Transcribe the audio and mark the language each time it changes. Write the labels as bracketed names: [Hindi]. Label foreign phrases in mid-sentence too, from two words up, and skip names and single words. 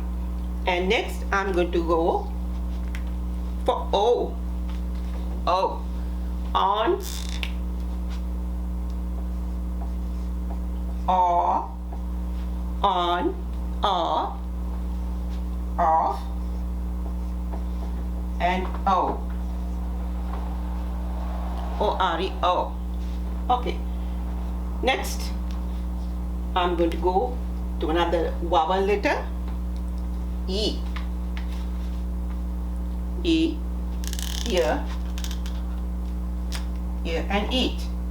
[English] And next I'm going to go for O. O. On, or, on, or, off, and O. O-R-E-O. Okay. Next, I'm going to go to another vowel letter, E. E, ear, ear and eat.